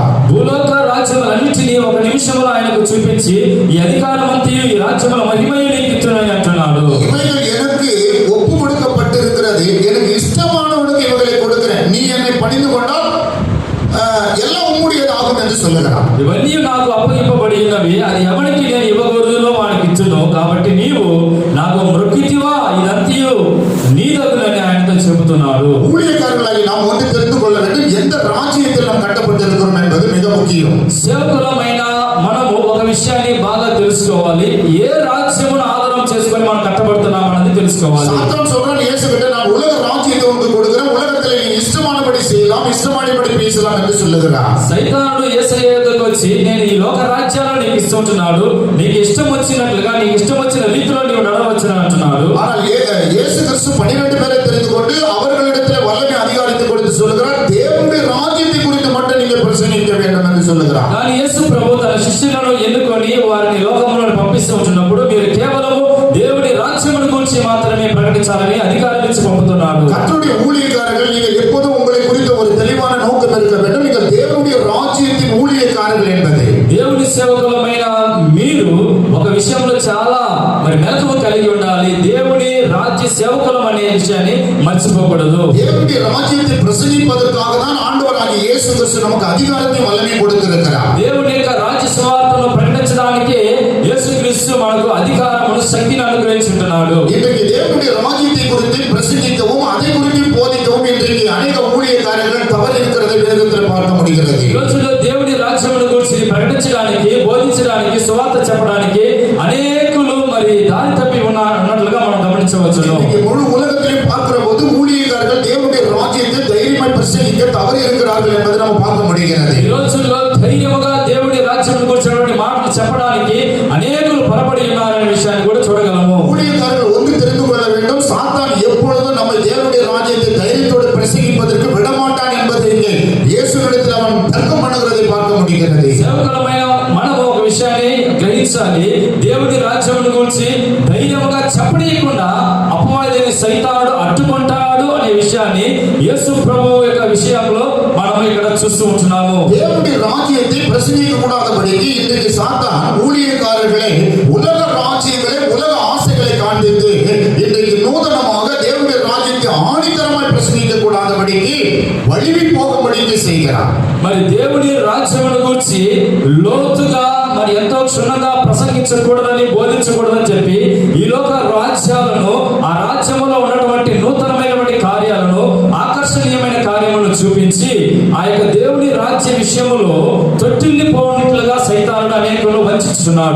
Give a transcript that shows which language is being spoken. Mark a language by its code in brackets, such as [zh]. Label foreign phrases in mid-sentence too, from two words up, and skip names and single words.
[te] భూలోక రాజ్యములన్నిటినీ ఒక నిమిషంలో ఆయనకు చూపించి ఈ అధికారమంతయు ఈ రాజ్యముల మహిమయు నీకు ఇచ్చునని అంటున్నాడు. [ta] இவைகள் எனக்கு ஒப்பு கொடுக்கப்பட்டிருக்கிறது, எனக்கு இஷ்டமானவனுக்கு இவைகளை கொடுக்கிறேன், நீ என்னை பணிந்து கொண்டால் எல்லாம் உம்முடையதாகும் என்று சொல்லுகிறார். [te] ఇవన్నీ నాకు అప్పగింపబడి ఉన్నవి, అది ఎవరికి నేను ఇవ్వకూడదునో వానికి ఇచ్చును, కాబట్టి నీవు నాకు మృక్కితివా ఇదంతయు నీదగునని ఆయనతో చెబుతున్నాడు. [ta] ஊழியக்காரர்களாகி நாம் ஒன்று தெரிந்து கொள்ள வேண்டும், எந்த ராஜ்யத்தில் நாம் கட்டப்பட்டிருக்கிறோம் என்பது மிக முக்கியம். [te] సేవకులమైన మనము ఒక విషయాన్ని బాగా తెలుసుకోవాలి, ఏ రాజ్యమును ఆధారం చేసుకొని మనం కట్టబడుతున్నాం అన్నది తెలుసుకోవాలి. [ta] சாத்தான் சொல்றான் இயேசு கிட்ட, நான் உலக ராஜ்யத்தை உனக்கு கொடுக்கிறேன், உலகத்தில் நீ இஷ்டமானபடி செய்யலாம், இஷ்டமானபடி பேசலாம் என்று சொல்லுகிறார். [te] సైతానుడు యేసయ్య యొద్దకు వచ్చి, నేను ఈ లోక రాజ్యాలను నీకు ఇస్తుంటున్నాడు, నీకు ఇష్టం వచ్చినట్లుగా నీకు ఇష్టం వచ్చిన రీతిలో నీవు నడవచ్చును అంటున్నాడు. [ta] ஆனால் இயேசு கிறிஸ்து 12 பேரை தெரிந்து கொண்டு அவர்களிடத்தில் வல்லமை அதிகாரத்தை கொடுத்து சொல்லுகிறார், தேவனுடைய ராஜ்யத்தை குறித்து மட்டும் நீங்கள் பிரசங்கிக்க வேண்டும் என்று சொல்லுகிறார். [te] కానీ యేసు ప్రభు తన శిష్యులను ఎన్నుకొని వారిని లోకములో పంపిస్తూ ఉంటున్నప్పుడు, మీరు కేవలం దేవుడి రాజ్యమును గురించి మాత్రమే ప్రకటించాలని అధికారం ఇచ్చి పంపుతున్నాడు. [ta] கர்த்தருடைய ஊழியக்காரர்கள், நீங்கள் எப்போதும் உங்களை குறித்த ஒரு தெளிவான நோக்கம் இருக்க வேண்டும், நீங்கள் தேவனுடைய ராஜ்யத்தின் ஊழியக்காரர்கள் என்பது. [te] దేవుని సేవకులమైన మీరు ఒక విషయంలో చాలా మెలకువ కలిగి ఉండాలి, దేవుని రాజ్య సేవకులం అనే విషయాన్ని మర్చిపోకూడదు. [ta] தேவனுடைய ராஜ்யத்தை பிரசங்கிப்பதற்காக தான் ஆண்டவராகிய இயேசு கிறிஸ்து நமக்கு அதிகாரத்தை வல்லமை கொடுத்திருக்கிறார். [te] దేవుని యొక్క రాజ్య సువార్తను ప్రకటించడానికి యేసుక్రీస్తు మనకు అధికారమును శక్తిని అనుగ్రహించుంటున్నాడు. [ta] இன்றைக்கு தேவனுடைய ராஜ்யத்தை குறித்து பிரசங்கிக்கவும் அதை குறித்து போதிக்கவும் இன்றைக்கு அநேக ஊழியக்காரர்கள் தவறு இருக்கிறதை வேதத்தில் பார்க்க முடிகிறது. [te] ఈ రోజుల్లో దేవుని రాజ్యమును గురించి ప్రకటించడానికి, బోధించడానికి, సువార్త చెప్పడానికి అనేకులు మరి దారి తప్పి ఉన్నట్లుగా మనం గమనించవచ్చు. [ta] இன்னைக்கு முழு உலகத்திலே பார்க்கிற போது ஊழியக்காரர்கள் தேவனுடைய ராஜ்யத்தை தைரியமாய் பிரசங்கிக்க தவறு இருக்கிறார்கள் என்பதை நாம் பார்க்க முடிகிறது. [te] ఈ రోజుల్లో ధైర్యముగా దేవుడి రాజ్యమును గురించినటువంటి మాటలు చెప్పడానికి అనేకులు పొరపడి ఉన్నారనే విషయాన్ని కూడా చూడగలము. [ta] ஊழியக்காரர்கள் ஒன்று தெரிந்து கொள்ள வேண்டும், சாத்தான் எப்பொழுதும் நம்ம தேவனுடைய ராஜ்யத்தை தைரியத்தோடு பிரசங்கிப்பதற்கு விடமாட்டான் என்பதை இங்கே இயேசுவிடத்தில் அவன் தர்க்கம் பண்ணுகிறதை பார்க்க முடிகிறது. [te] సేవకులమైన మనము ఒక విషయాన్ని గ్రహించాలి, దేవుడి రాజ్యమును గురించి ధైర్యముగా చెప్పనీయకుండా అపవాది సైతానుడు అడ్డుకుంటాడు అనే విషయాన్ని యేసు ప్రభువు యొక్క విషయంలో మనం ఇక్కడ చూస్తూ ఉంటున్నాము. [ta] தேவனுடைய ராஜ்யத்தை பிரசங்கிக்க கூடாதபடிக்கு இன்றைக்கு சாத்தான் ஊழியக்காரர்களை உலக ராஜ்யங்களை, உலக ஆசைகளை காண்பித்து இன்றைக்கு நூதனமாக தேவனுடைய ராஜ்யத்தை ஆணித்தரமாய் பிரசங்கிக்க கூடாதபடிக்கு வழிவி போகும்படிக்கு செய்கிறார். [te] మరి దేవుడి రాజ్యమును గురించి లోతుగా మరి ఎంతో క్షుణ్ణంగా ప్రసంగించకూడదని, బోధించకూడదని చెప్పి ఈ లోక రాజ్యాలను, ఆ రాజ్యములో ఉన్నటువంటి నూతనమైనటువంటి కార్యాలను, ఆకర్షణీయమైన కార్యములను చూపించి ఆ యొక్క దేవుని రాజ్య విషయములో తొట్టిల్లిపోయినట్లుగా సైతానుడు అనేకులను వంచిస్తున్నాడు.